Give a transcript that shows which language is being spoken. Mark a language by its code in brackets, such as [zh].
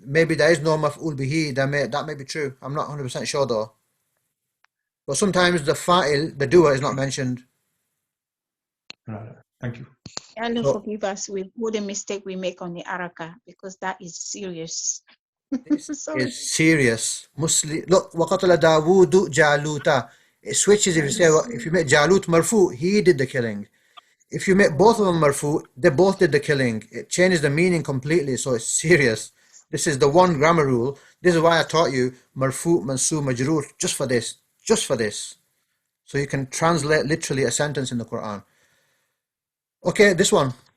[en] Maybe there is no maf'ul bihi. That may be true. I'm not 100% sure though. But sometimes the fa'il, the doer, is not mentioned. Right. Thank you. And forgive us with all the mistake we make on the araka, because that is serious. It's serious. Muslim. [ar] Look, وَقَتَلَ دَاوُودُ جَالُوتَ. [en] It switches if you make Jalut marfu, he did the killing. If you make both of them marfu, they both did the killing. It changes the meaning completely, so it's serious. This is the one grammar rule. This is why I taught you marfu, mansoob, majroor, just for this. Just for this. So you can translate literally a sentence in the Quran. Okay, this one.